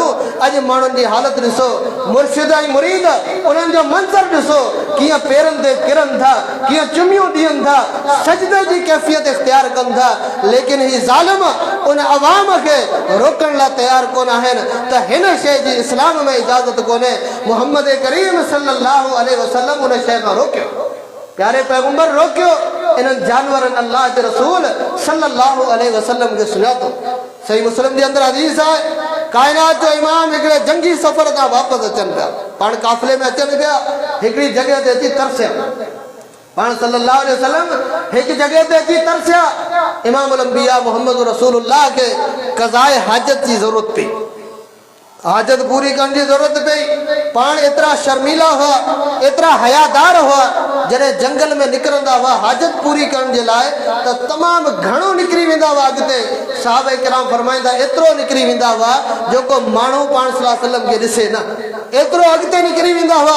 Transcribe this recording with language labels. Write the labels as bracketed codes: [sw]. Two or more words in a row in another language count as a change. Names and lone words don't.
[sd] अॼु माण्हुनि जी हालत ॾिसो, मुर्शिद ऐं मुरीद उन्हनि जो मंज़र ॾिसो, कीअं पेरनि ते किरनि था, कीअं चुमियूं ॾियनि था, सजदे जी कैफ़ियत इख़्तियार कनि था। लेकिन ही ज़ालिम उन अवाम खे रोकण लाइ तयारु कोन आहिनि त हिन शइ जी इस्लाम में इजाज़त कोन्हे। मुहम्मद करीम [ar] صلى الله عليه وسلم [sd] उन शइ खां रोकियो, प्यारे पैगंबर रोकियो। इन्हनि जानवरनि अल्लाह जे रसूल [ar] صلى الله عليه وسلم [sd] खे सुञातो। सही मुस्लिम जे अंदरि हदीस आहे, काइनात जो इमाम हिकिड़े जंगी सफ़र तां वापसि अचनि पिया, पाण काफ़िले में अचनि पिया, हिकिड़ी जॻह ते अची तरसिया। पाण [ar] صلى الله عليه وسلم [sd] हिकु जॻह ते अची तरसिया। [ar] إمام الأنبياء محمد رسول الله [sd] खे क़ज़ाए हाजत जी ज़रूरत पई, हाजत पूरी करण की जरूरत पई। पाण एतिरा शर्मीला हुआ, एतिरा हयादार हुआ, जॾहिं जंगल में निकिरंदा हुआ हाजत पूरी करण जे लाइ त तमामु घणो निकिरी वेंदा हुआ। अॻिते साहबे किराम फरमाईंदा, एतिरो निकिरी वेंदा हुआ जो को माण्हू पाण [ar] صلى الله عليه وسلم [sd] खे ॾिसे न, एतिरो अॻिते निकिरी वेंदा हुआ।